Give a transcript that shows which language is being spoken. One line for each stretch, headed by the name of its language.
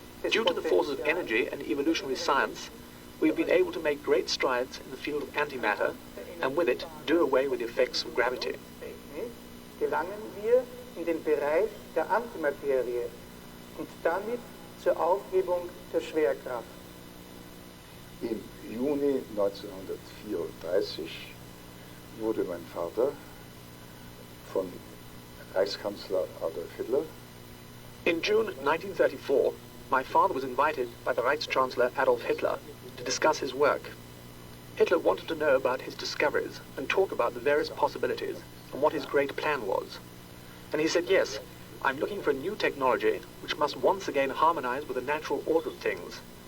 English: Due to the forces of energy and evolutionary science, we have been able to make great strides in the field of antimatter, and with it, do away with the effects of gravity.
German: Gelangen wir in den Bereich der Antimaterie und damit zur Aufhebung der Schwerkraft. Im Juni 1934 wurde mein Vater von Reichskanzler Adolf Hitler.
English: In June 1934, my father was invited by the Reichschancellor Adolf Hitler to discuss his work. Hitler wanted to know about his discoveries and talk about the various possibilities and what his great plan was. And he said, yes, I'm looking for a new technology which must once again harmonize with the natural order of things.